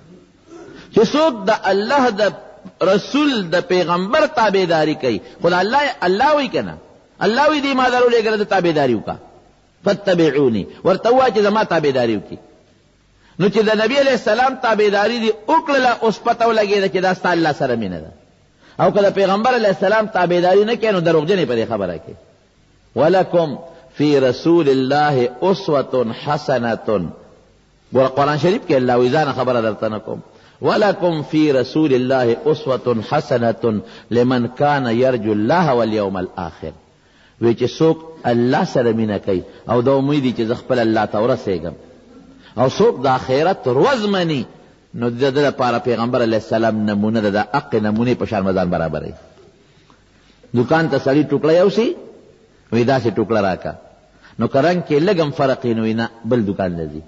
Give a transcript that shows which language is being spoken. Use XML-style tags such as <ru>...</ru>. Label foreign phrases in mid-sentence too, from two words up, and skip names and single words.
<ps>چې څوک د الله د رسول د پیغمبر تابعداري کوي، خو الله وایي که نه، الله وایي دې ما درولېږله د تابعداري وکړه، فاتبعوني، ورته ووایه چې زما تابعداري وکړي. نو چې د نبی علیه السلام تابعداري دې وکړله، اوس پته ولګېده چې دا ستا الله سره مینه ده. او که د پیغمبر علیه السلام تابعداري نه کوې، نو دروغجن یې په دې خبره کې.</ps> <ar>ولکم فی رسول الله اسوة حسنة.</ar> <ps>قرآن شریف کې الله وی ځان خبره درته نه کوم،</ps> <ar>ولکم فی رسول الله اسوة حسنة لمن کان یرجو الله والیوم الآخر.</ar> <ps>وی چې څوک الله سره مینه کوي او د امید چې زه خپل الله ته ورسېږم، او څوک د آخرت ورځ مني، نو د ده لپاره پیغمبر علیه السلام نمونه ده، د حق نمونې په شان مزان برابروي. دکان ته سړي ټوکړه یوسي، وی داسې ټوکړه راکه، نو که رنګ کې لږ هم فرق یې، نو وی نه بل دکان ته ځي.</ps>